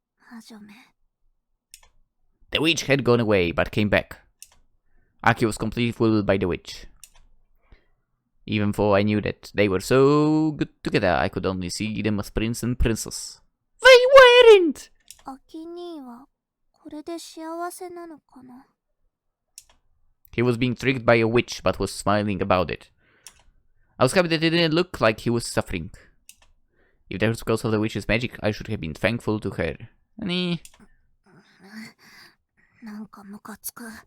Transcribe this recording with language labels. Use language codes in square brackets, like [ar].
[ja] 魔女め。 [en] The witch had gone away, but came back. Aki was completely fooled by the witch. Even though I knew that they were so good together, I could only see them as prince and princess. They weren't! [ja] アキ兄はこれで幸せなのかな？ [en] He was being tricked by a witch, but was smiling about it. I was happy that it didn't look like he was suffering. If that was because of the witch's magic, I should have been thankful to her. Honey. [ja] なんかムカつく。